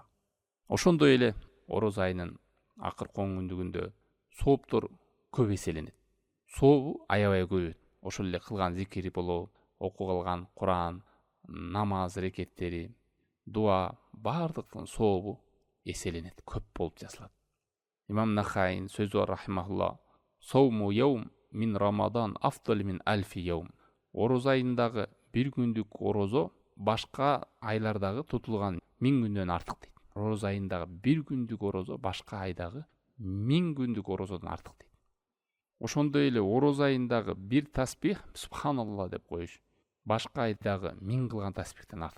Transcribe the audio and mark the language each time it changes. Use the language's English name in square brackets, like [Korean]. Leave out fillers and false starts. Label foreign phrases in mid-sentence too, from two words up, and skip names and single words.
[Kyrgyz] Ошондой эле ороз айынын акыркы оңундүгүндө сооптор көп эселенет. Сообу аябай көбөйөт. Ошол эле кылган зикири болобу, окуган Куран, намаз рекеттери, дуа, бардыктын сообу эселенет, көп болуп жасалат. [Arabic] Имам Нахаин [Kyrgyz] сөзү бар [Arabic] рахимахулла, "صوم يوم من رمضان أفضل من ألف يوم." [Kyrgyz] Ороз айындагы бир күндүк орозо башка айлардагы тутулган 1000 күндөн артык дейт. Ороз айындагы бир күндүк орозо башка айдагы 1000 күндүк орозодон артык дейт. Ошондой эле ороз айындагы бир таспих субханалла деп коюш башка айдагы 1000 кылган таспихтен артык.